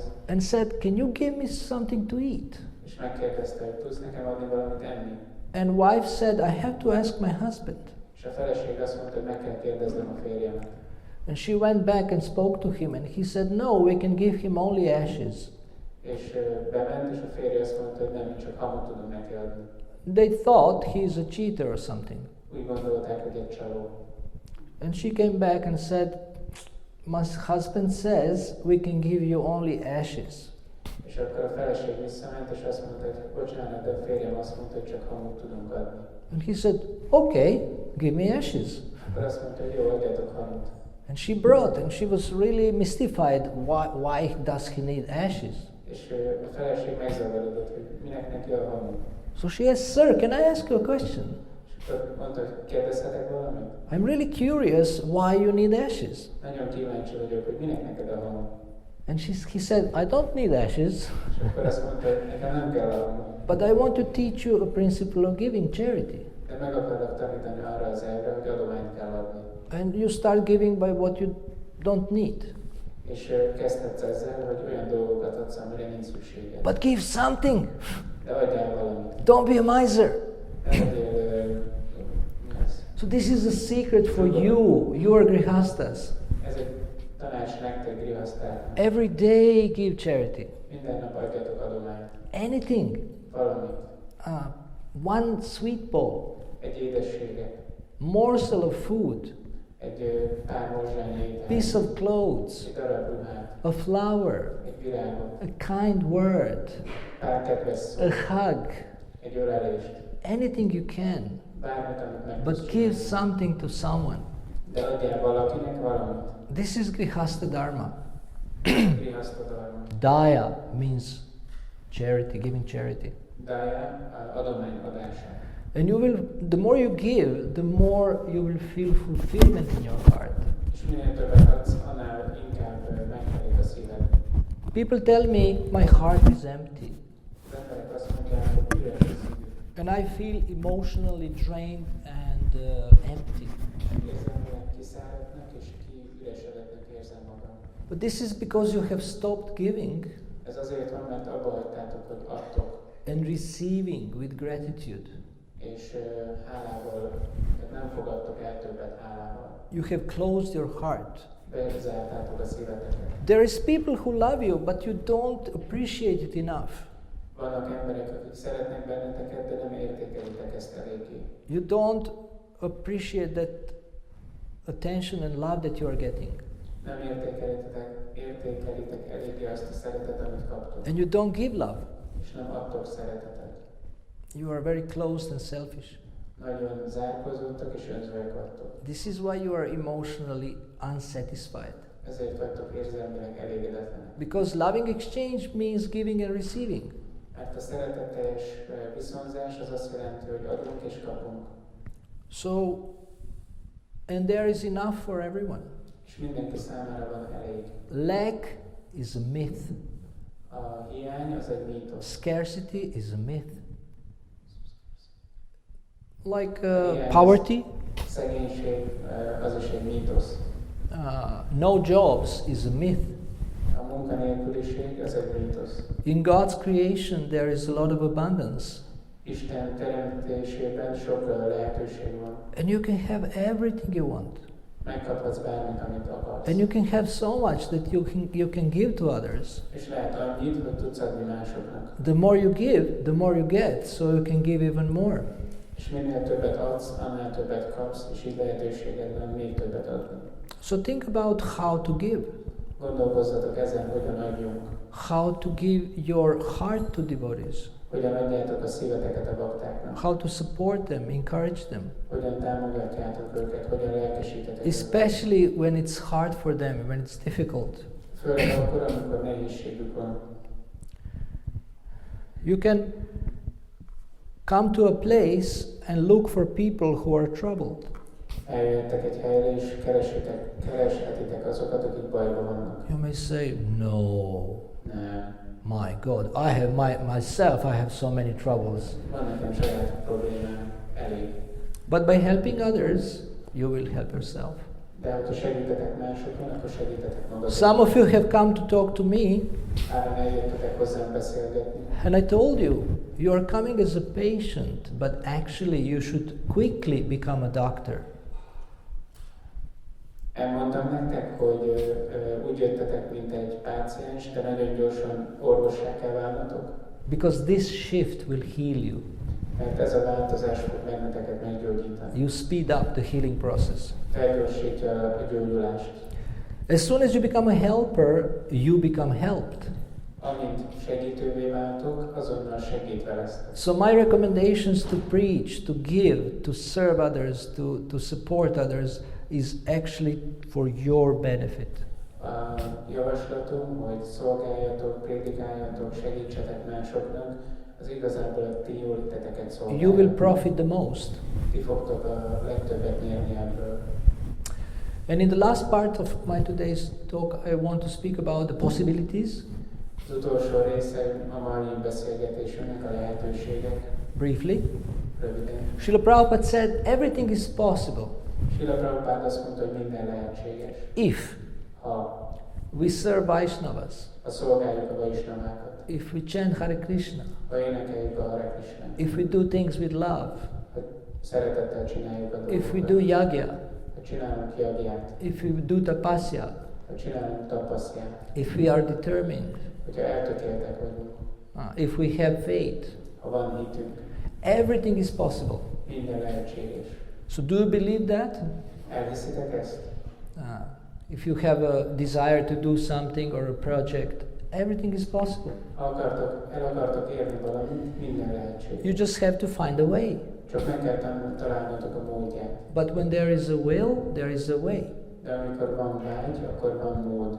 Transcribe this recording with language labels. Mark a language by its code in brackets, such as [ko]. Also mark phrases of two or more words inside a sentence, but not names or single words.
[en] and said, "Can you give me something to eat?" [hu] és megkérdezte, hogy tudsz nekem adni valamit enni? [en] And wife said, "I have to ask my husband." [hu] És a feleség azt mondta, hogy meg kell kérdeznem a férjemet. [en] And she went back and spoke to him, and he said, "No, we can give him only ashes." [hu] És bement, és a férje azt mondta, hogy nem, csak hamut tudunk neki adni. [en] They thought he's a cheater or something. [hu] Úgy gondolták, hogy egy csaló. [en] And she came back and said, "My husband says we can give you only ashes." [hu] És akkor a feleség visszament, és azt mondta, hogy bocsánat, de a férjem azt mondta, hogy csak hamut tudunk adni. [en] And he said, "Okay, give me ashes." [hu] Akkor azt mondta, hogy jó, adjatok hamut. [en] And she brought, and she was really mystified. Why does he need ashes? [hu] És a feleség megzavarodott, hogy minek neki a hamut. [en] So she asked, "Sir, can I ask you a question? [hu] És akkor mondta, hogy kérdezhetek valamit? [en] I'm really curious why you need ashes." [hu] Nagyon kíváncsi vagyok, hogy minek neked a hamut. [en] And he said, "I don't need ashes, [hu] És akkor azt mondta, hogy nekem nem kell a hamut. [en] but I want to teach you a principle of giving charity." [hu] De meg akarok tanítani arra az elvre, hogy adományt kell adni. [en] And you start giving by what you don't need. [hu] És kezdhetsz ezzel, hogy olyan dolgokat adsz, amire nincs szükséged. [en] But give something. [hu] De adjál valamit. [en] Don't be a miser. [hu] Ne legyél, [en] So this is a secret for you are grihastas. [hu] ez egy tanács nektek, grihasztáknak. [en] Every day give charity. [hu] Minden nap adjatok adományt. [en] Anything. [hu] Valamit. [en] One sweet bowl. [hu] Egy édességet. [en] Morsel of food. [hu] Egy pár morzsányi ételt. [en] Piece of clothes. [hu] Egy darab ruhát. [en] A flower. [hu] Egy virágot. [en] A kind word. [hu] Pár kedves szó. [en] A hug. [hu] Egy ölelést. [en] Anything you can. [hu] Bármit, amit meg [en] But [hu] tudsz [en] give [hu] csinálni. [en] something to someone. [hu] De adjál valakinek valamit. [en] This is [sa] grihasta dharma. [hu] Grihasztodalma. [en] Daya means charity, giving charity. [hu] Daya, adomány adása. [en] And the more you give, the more you will feel fulfillment in your heart. [hu] És minél többet adsz, annál inkább megtelik a szíved. [en] People tell me my heart is empty. [hu] Az emberek azt mondják, hogy üres a szívük. [en] And I feel emotionally drained and empty. [hu] Érzem, hogy kiszáradtnak és kiüresedettnek érzem magam. [en] But this is because you have stopped giving [hu] Ez azért van, mert abba hagytátok, hogy adtok, [en] and receiving with gratitude. [hu] és hálával, tehát nem fogadtok el többet hálával. [en] You have closed your heart. [hu] Bezártátok a szíveteket. [en] There is people who love you, but you don't appreciate it enough. [hu] Vannak emberek, akik szeretnek benneteket, de nem értékelitek ezt eléggé. [en] You don't appreciate that attention and love that you are getting. [hu] Nem értékelitek eléggé azt a szeretet, amit kaptok. [en] And you don't give love. [hu] És nem adtok szeretetet. [en] You are very closed and selfish. [hu] Nagyon zárkózottak és önzőek vagytok. [en] This is why you are emotionally unsatisfied. [hu] Ezért vagytok érzelmileg elégedetlenek. [en] Because loving exchange means giving and receiving. [hu] Mert a szeretetteljes viszonzás az azt jelenti, hogy adunk és kapunk. [en] So, and there is enough for everyone. [hu] És mindenki számára van elég. [en] Lack is a myth. [hu] A hiány az egy mítosz. [en] Scarcity is a myth. Like [hu] Hiány, [en] poverty, [hu] szegénység az is egy mítosz. [en] no jobs is a myth. [hu] A munkanélküliség az egy mítosz. [en] In God's creation there is a lot of abundance. [hu] Isten teremtésében sok lehetőség van. [en] And you can have everything you want. [hu] Megkaphatsz bármit, amit akarsz. [en] And you can have so much that you can give to others. [hu] És lehet annyit, hogy tudsz adni másoknak. [en] The more you give, the more you get, so you can give even more. [hu] És minél többet adsz, annál többet kapsz, és így lehetőséged van még többet adni. [en] So think about how to give. [hu] Gondolkozzatok ezen, hogyan adjunk. [en] How to give your heart to devotees. [hu] Hogyan adjátok a szíveteket a baktáknak. [en] How to support them, encourage them. [hu] Hogyan támogatjátok őket, hogyan lelkesítetek [en] Especially when it's hard for them, when it's difficult. [hu] Főleg akkor, amikor nehézségük van. [en] You can come to a place and look for people who are troubled. [hu] Eljöttek egy helyre, és kereshetitek azokat, akik bajban vannak. [en] You may say, no, [hu] Nem. [en] My God, I have myself, I have so many troubles. [hu] Van nekem saját problémám, elég. [en] But by helping others, you will help yourself. [hu] De ha segítetek másokon, akkor segítetek magatok. [en] Some of you have come to talk to me, [hu] Áron eljöttetek hozzám beszélgetni. [en] and I told you, you are coming as a patient, but actually you should quickly become a doctor. [hu] Elmondtam nektek, hogy úgy jöttetek, mint egy páciens, de nagyon gyorsan orvossá kell válnatok. [en] Because this shift will heal you. [hu] Mert ez a változás fog benneteket meggyógyítani. [en] You speed up the healing process. [hu] Felgyorsítja a gyógyulást. [en] As soon as you become a helper, you become helped. [hu] Amint segítővé váltok, azonnal segítve lesztek. [en] So my recommendations to preach, to give, to serve others, to support others is actually for your benefit. [hu] A javaslatom, hogy szolgáljatok, prédikáljatok, segítsetek másoknak, az igazából a ti jóléteteket szolgálja. [en] You will profit the most. [hu] Ti fogtok a legtöbbet nyerni ebből. [en] And in the last part of my today's talk, I want to speak about the possibilities. [hu] Az utolsó része a mai beszélgetésünknek a lehetőségek. [en] Briefly. [hu] Röviden. [en] Srila Prabhupada said everything is possible [hu] Srila Prabhupád azt mondta, hogy minden lehetséges. [en] if [hu] Ha [en] we serve Vaishnavas, [hu] szolgáljuk a Vaisnavákat, [en] if we chant Hare Krishna, [hu] ha énekeljük a Hare Krishnát, [en] if we do things with love, [hu] ha szeretettel csináljuk a dolgokat, [en] if we do yagya, [hu] ha csinálunk jagját, [en] if we do tapasya, [hu] ha csinálunk tapaszját, [en] if we are determined, [hu] hogyha eltökéltek vagyunk, [en] if we have faith, [hu] ha van hitünk, [en] everything is possible. [hu] minden lehetséges. [en] So do you believe that? [hu] Elhiszitek ezt? [en] If you have a desire to do something or a project, everything is possible. [hu] Ha el akartok érni valamit, minden lehetséges. [en] You just have to find a way. [hu] Csak meg kell találnotok a módját. [en] But when there is a will, there is a way. [hu] De amikor van vágy, akkor van mód.